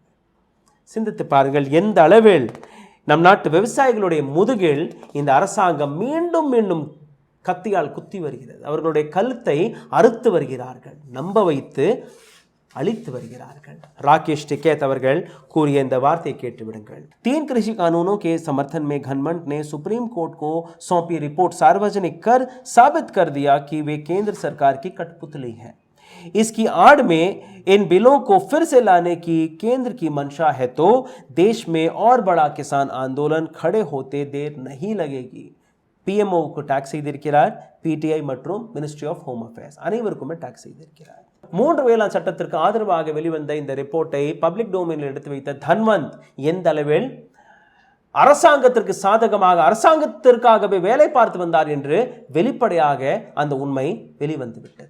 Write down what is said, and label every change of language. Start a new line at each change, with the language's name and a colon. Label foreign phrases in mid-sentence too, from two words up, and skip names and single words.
Tamil: சிந்தித்து பாருங்கள், எந்த அளவில் நம் நாட்டு விவசாயிகளுடைய முதுகில் இந்த அரசாங்கம் மீண்டும் மீண்டும் கத்தியால் குத்தி வருகிறது. அவர்களுடைய கழுத்தை அறுத்து வருகிறார்கள், நம்ப வைத்து அழித்து வருகிறார்கள். ராகேஷ் टिकैत அவர்கள் கூறிய இந்த வார்த்தையை கேட்டு விடுங்கள்.
Hindi: 3 कृषि कानूनों के समर्थन में घनमंड ने सुप्रीम कोर्ट को सौंपी रिपोर्ट सार्वजनिक कर साबित कर दिया कि वे केंद्र सरकार की कठपुतली है। इसकी आड़ में इन बिलों को फिर से लाने की केंद्र की मंशा है तो देश में और बड़ा किसान आंदोलन खड़े होते देर नहीं लगेगी.
Tamil: PMO को டாக்ஸ் செய்திருக்கிறார். PTI மற்றும் மினிஸ்ட்ரி ஆஃப் ஹோம் அஃபேர்ஸ் அனைவருக்குமே டாக்ஸ் செய்திருக்கிறார். 3 வேளாண் சட்டத்திற்கு ஆதரவாக வெளிவந்த இந்த ரிப்போர்ட்டை
English: public domainல்
Tamil: எடுத்து வைத்த தன்வந்த் எந்த அளவில் அரசாங்கத்திற்கு சாதகமாக அரசாங்கத்திற்காகவே வேலை பார்த்து வந்தார் என்று வெளிப்படையாக அந்த உண்மை வெளிவந்து விட்டது.